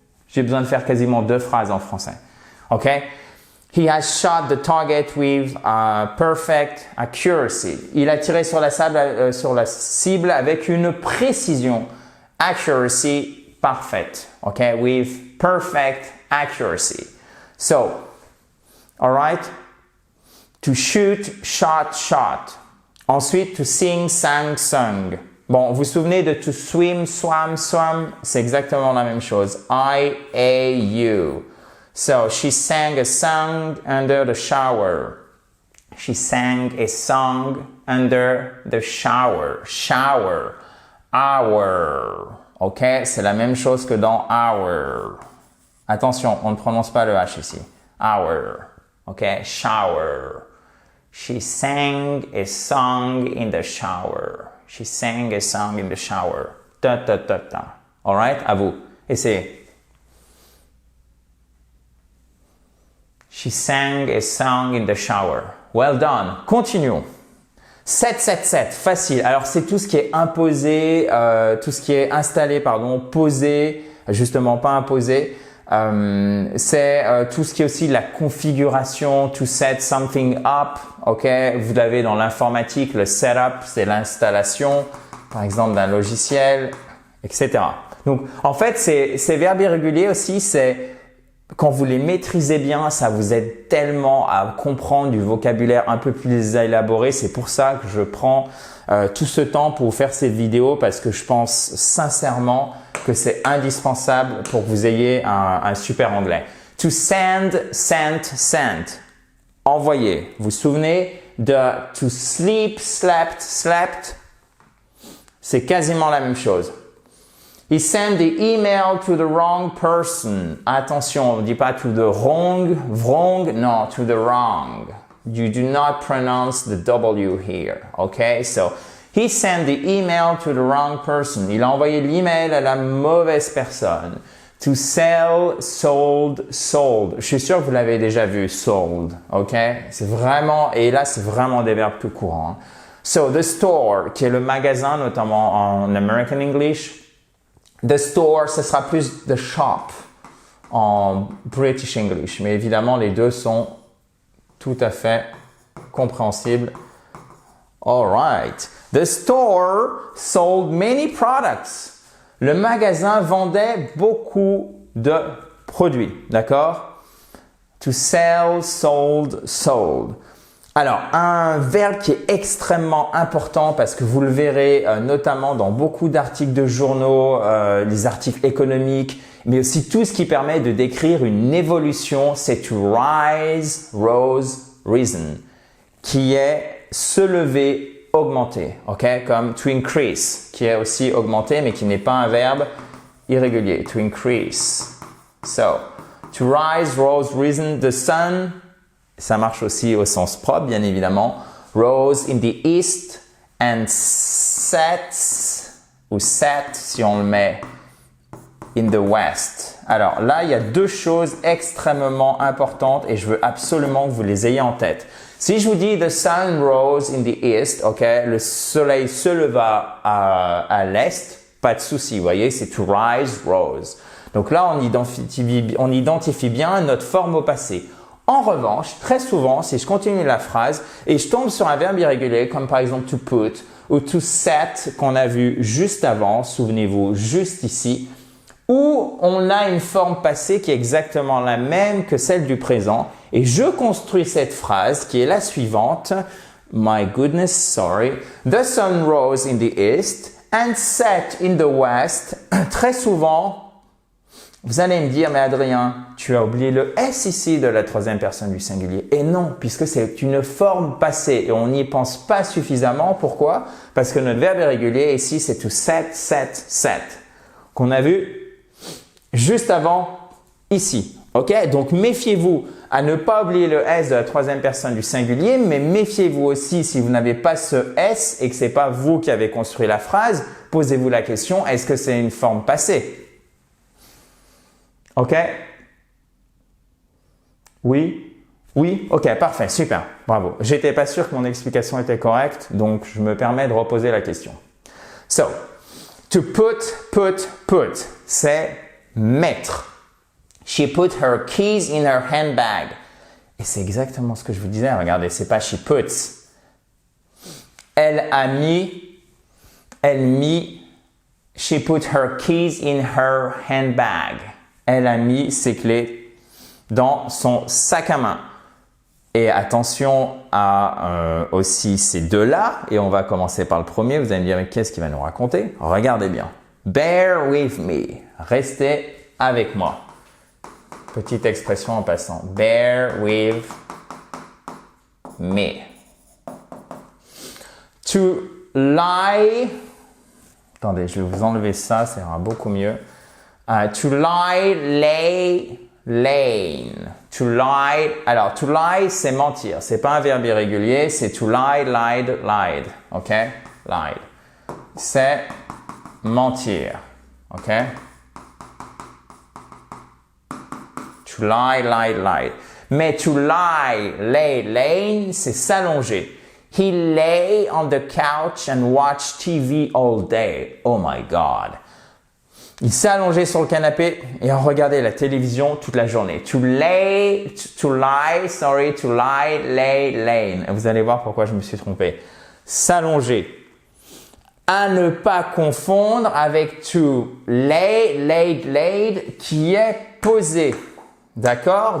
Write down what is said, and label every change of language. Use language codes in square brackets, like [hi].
[fr] J'ai besoin de faire quasiment 2 phrases en français. Ok? [en] He has shot the target with perfect accuracy. [fr] Il a tiré sur la cible avec une précision. [en] Accuracy parfaite. Ok? With perfect accuracy. So, all right? To shoot, shot, shot. Ensuite, to sing, sang, sung. [fr] Bon, vous vous souvenez de [en] to swim, swam, swam? [fr] C'est exactement la même chose. I-A-U. [en] So, she sang a song under the shower. She sang a song under the shower. Shower. Hour. Ok? [fr] C'est la même chose que dans hour. Attention, on ne prononce pas le H ici. [en] Hour. Ok? Shower. She sang a song in the shower. She sang a song in the shower. [fr] Ta ta ta ta. Alright? À vous. Essayez. [en] She sang a song in the shower. Well done. [fr] Continuons. 7, 7, 7. Facile. Alors, c'est tout ce qui est imposé, tout ce qui est installé, pardon, posé, justement pas imposé. C'est tout ce qui est aussi la configuration, [en] to set something up, [fr] ok? Vous l'avez dans l'informatique, le setup, c'est l'installation, par exemple, d'un logiciel, etc. Donc, en fait, ces verbes irréguliers aussi, c'est quand vous les maîtrisez bien, ça vous aide tellement à comprendre du vocabulaire un peu plus élaboré. C'est pour ça que je prends tout ce temps pour vous faire cette vidéo parce que je pense sincèrement que c'est indispensable pour que vous ayez un super anglais. [en] To send, sent, sent. Envoyer. [fr] Vous vous souvenez de [en] to sleep, slept, slept? [fr] C'est quasiment la même chose. He sent the email [en] to the wrong [fr] person. Attention, on ne dit pas to the wrong, non, to the wrong. [en] You do not pronounce the W here. Okay? So, he sent the email to the wrong person. [fr] Il a envoyé l'email à la mauvaise personne. [en] To sell, sold, sold. [fr] Je suis sûr que vous l'avez déjà vu, sold. Ok? C'est vraiment, et là, c'est vraiment des verbes plus courants. [en] So, the store, [fr] qui est le magasin, notamment en American English. [en] The store, [fr] ce sera plus [en] the shop [fr] en British English. Mais évidemment, les deux sont tout à fait compréhensibles. [en] All right. The store sold many products. [fr] Le magasin vendait beaucoup de produits. D'accord? [en] To sell, sold, sold. [fr] Alors, un verbe qui est extrêmement important parce que vous le verrez notamment dans beaucoup d'articles de journaux, les articles économiques, mais aussi tout ce qui permet de décrire une évolution, c'est [en] to rise, rose, risen, [fr] qui est se lever, augmenter, ok? Comme [en] to increase, [fr] qui est aussi augmenter, mais qui n'est pas un verbe irrégulier, to increase. [en] So, to rise, rose, risen, the sun, [fr] ça marche aussi au sens propre, bien évidemment. [en] Rose in the east and sets, ou set [fr] si on le met [en] in the west. [fr] Alors là, il y a deux choses extrêmement importantes et je veux absolument que vous les ayez en tête. Si je vous dis [en] the sun rose in the east, [fr] ok, le soleil se leva à l'est, pas de souci, vous voyez, c'est [en] to rise, rose. [fr] Donc là, on identifie bien notre forme au passé. En revanche, très souvent, si je continue la phrase et je tombe sur un verbe irrégulier comme par exemple to put ou to set qu'on a vu juste avant, souvenez-vous, juste ici, où on a une forme passée qui est exactement la même que celle du présent et je construis cette phrase qui est la suivante. [en] My goodness, sorry. The sun rose in the east and set in the west. [fr] Très souvent, vous allez me dire, mais Adrien, tu as oublié le S ici de la troisième personne du singulier. Et non, puisque c'est une forme passée et on n'y pense pas suffisamment. Pourquoi? Parce que notre verbe irrégulier ici, c'est [en] to set, set, set, [fr] qu'on a vu juste avant ici. Ok? Donc, méfiez-vous à ne pas oublier le S de la troisième personne du singulier, mais méfiez-vous aussi si vous n'avez pas ce S et que ce n'est pas vous qui avez construit la phrase, posez-vous la question, est-ce que c'est une forme passée? Ok? Oui? Oui? Ok, parfait, super, bravo. J'étais pas sûr que mon explication était correcte, donc je me permets de reposer la question. [en] So, to put, [fr] c'est mettre. [en] She put her keys in her handbag. [fr] Et c'est exactement ce que je vous disais, regardez, c'est pas [en] she puts. [fr] Elle mit, [en] she put her keys in her handbag. [fr] Elle a mis ses clés dans son sac à main. Et attention à aussi ces deux-là. Et on va commencer par le premier. Vous allez me dire, mais qu'est-ce qu'il va nous raconter? Regardez bien. [en] Bear with me. [fr] Restez avec moi. Petite expression en passant. [en] Bear with me. To lie. [fr] Attendez, je vais vous enlever ça, ça ira beaucoup mieux. [en] To lie, lay, lane. To lie. [fr] Alors, to lie, c'est mentir. C'est pas un verbe irrégulier, c'est [en] to lie, lied, lied. [fr] Ok? Lied. C'est mentir. Ok? [en] To lie, lied, lied. [fr] Mais [en] to lie, lay, lane, [fr] c'est s'allonger. [en] He lay on the couch and watched TV all day. Oh my God. [fr] Il s'est allongé sur le canapé et a regardé la télévision toute la journée. [en] To lie, lay, lane. [fr] Vous allez voir pourquoi je me suis trompé. S'allonger. À ne pas confondre avec [en] to lay, laid, laid, [fr] qui est posé. D'accord?